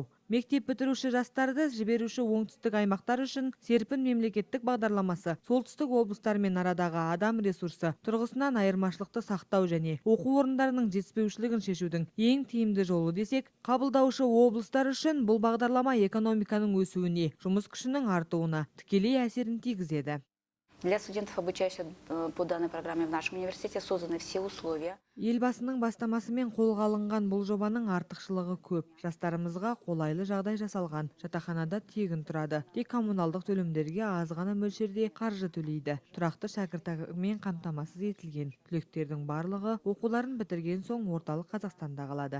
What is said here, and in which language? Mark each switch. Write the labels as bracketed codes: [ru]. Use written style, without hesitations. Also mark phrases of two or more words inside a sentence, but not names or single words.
[kk] Мектеп бітіруші жастарды жіберуші оңтүстік аймақтар үшін серпін мемлекеттік бағдарламасы солтүстік облыстармен арадағы адам ресурсы тұрғысынан айырмашылықты сақтау және оқу орындарының жетіспеушілігін шешудің ең тиімді жолы десек, қабылдаушы облыстар үшін бұл бағдарлама экономиканың өсуіне, жұмыс күшінің артуына тікелей әсерін тигізеді. [ru] Для студентов, обучающихся по данной программе в нашем университете, созданы все условия. [kk] Елбасының бастамасымен қолға алынған бұл жобаның артықшылығы көп. Жастарымызға қолайлы жағдай жасалған. Жатақханада тегін тұрады. Тек коммуналдық төлемдерге аз ғана мөлшерде қаржы төлейді. Тұрақты шәкіртақымен қамтамасыз етілген. Түлектердің барлығы оқуларын бітірген соң орталық Қазақстанда қалады.